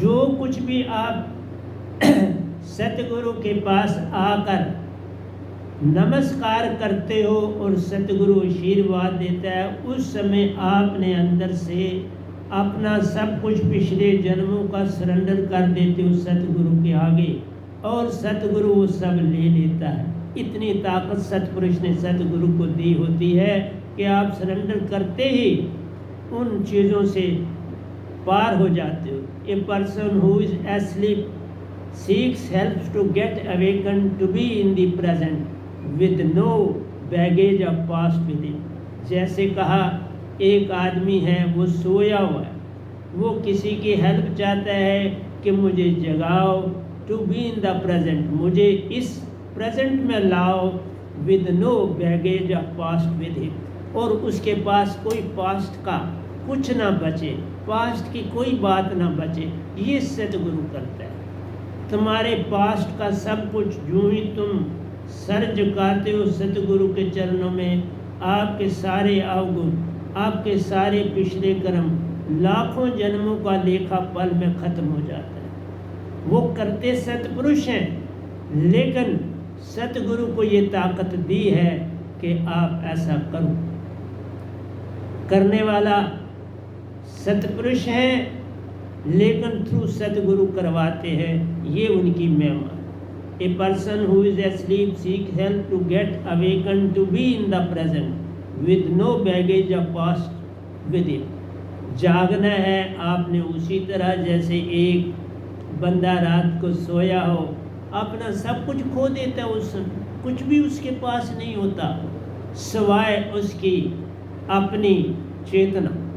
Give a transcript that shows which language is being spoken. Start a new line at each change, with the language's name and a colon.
Hindi: जो कुछ भी आप सतगुरु के पास आकर नमस्कार करते हो और सतगुरु आशीर्वाद देता है, उस समय आपने अंदर से अपना सब कुछ पिछले जन्मों का सरेंडर कर देते हो सतगुरु के आगे, और सतगुरु वो सब ले लेता है। इतनी ताकत सतपुरुष ने सतगुरु को दी होती है कि आप सरेंडर करते ही उन चीज़ों से पार हो जाते हो।
English: A person who is asleep seeks help to get awakened to be in the present with no baggage of past with him।
Hindi: जैसे कहा, एक आदमी है वो सोया हुआ है, वो किसी की हेल्प चाहता है कि मुझे जगाओ,
English: to be in the present,
Hindi: मुझे इस प्रेजेंट में लाओ,
English: with no baggage of past with him,
Hindi: और उसके पास कोई पास्ट का कुछ ना बचे, पास्ट की कोई बात ना बचे। ये सतगुरु करता है। तुम्हारे पास्ट का सब कुछ यूं ही तुम सर झुकाते हो सतगुरु के चरणों में, आपके सारे अवगुण, आपके सारे पिछले कर्म लाखों जन्मों का लेखा पल में खत्म हो जाता है। वो करते सतपुरुष हैं, लेकिन सतगुरु को ये ताकत दी है कि आप ऐसा करो। करने वाला सतपुरुष है, लेकिन थ्रू सतगुरु करवाते हैं, ये उनकी महिमा।
English: A person who is asleep seeks help to get awakened to be in the present with no baggage of past with it.
Hindi: जागना है आपने उसी तरह जैसे एक बंदा रात को सोया हो, अपना सब कुछ खो देता है, उस कुछ भी उसके पास नहीं होता सिवाय उसकी अपनी चेतना।